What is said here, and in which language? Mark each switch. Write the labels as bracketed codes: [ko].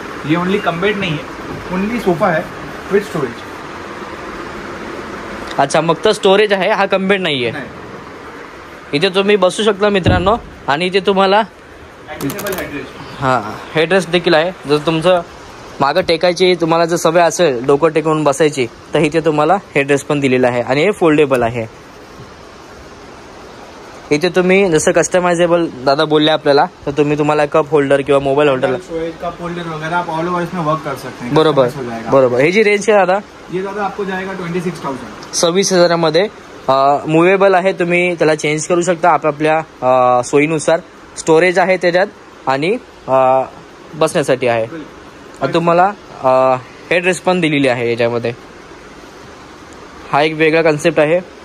[hi] ये only cum bed नहीं है, ओनली सोफा है विथ स्टोरेज. [mr] अच्छा, मग तर स्टोरेज आहे, हा कम बेड नाहीये. इथे तुम्ही बसू शकता मित्रांनो, आणि इथे तुम्हाला हेडरेस्ट देखील आहे. जर तुमचं मागं टेकायची तुम्हाला जर सवय असेल डोकं टेकवून बसायची, तर इथे तुम्हाला हेडरेस्ट पण दिलेला आहे, आणि हे फोल्डेबल आहे. इथे तुम्ही जसं कस्टमाइजेबल दादा बोलले आपल्याला, तर तुम्हाला कप होल्डर किंवा मोबाईल होल्डर, [hi] कप होल्डर वगैरह आप ऑल ओवर इसमें वर्क कर सकते हैं. [mr] बरोबर बरोबर. हे जी रेंज आहे दादा, [hi] ये दादा आपको जाएगा 26,000. [mr] 26,000 मध्ये. मुवेबल आहे, तुम्ही त्याला चेंज करू शकता आपापल्या सोयीनुसार. स्टोरेज आहे त्याच्यात आणि बसण्यासाठी आहे. तुम्हाला हेडरेस्ट पण दिलेली आहे याच्यामध्ये. हा एक वेगळा कन्सेप्ट आहे.